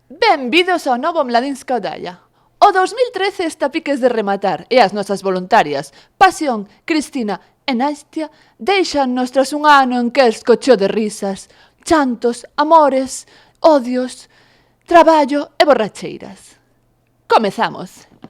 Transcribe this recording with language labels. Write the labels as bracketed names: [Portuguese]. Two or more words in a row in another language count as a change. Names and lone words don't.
[Galician] Benvidos ao novo Mladinska oddaja. O 2013 está a piques de rematar e as nosas voluntarias, Pasión, Cristina e Nastia, deixan-nos tras un ano en que escocheo de risas, chantos, amores, odios, traballo e borracheiras. Comezamos.